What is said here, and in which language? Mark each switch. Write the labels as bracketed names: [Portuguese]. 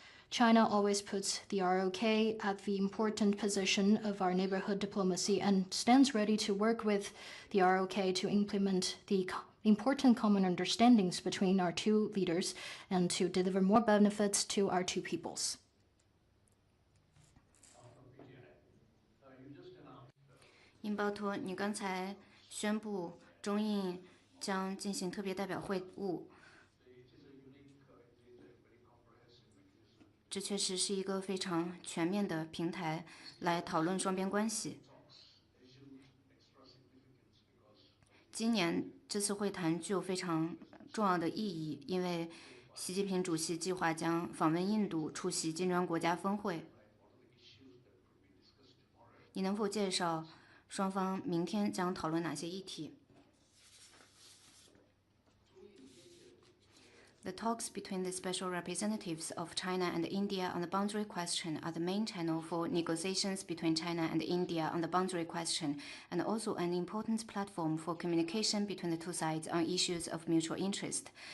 [English] China always puts the ROK at the important position of our neighborhood diplomacy and stands ready to work with the ROK to implement the important common understandings between our two leaders and to deliver more benefits to our two peoples. [Chinese] 英包托，你刚才宣布中印将进行特别代表会晤，这确实是一个非常全面的平台来讨论双边关系。今年这次会谈具有非常重要的意义，因为习近平主席计划将访问印度，出席金砖国家峰会。你能否介绍双方明天将讨论哪些议题？ [English] The talks between the special representatives of China and India on the boundary question are the main channel for negotiations between China and India on the boundary question, and also an important platform for communication between the two sides on issues of mutual interest.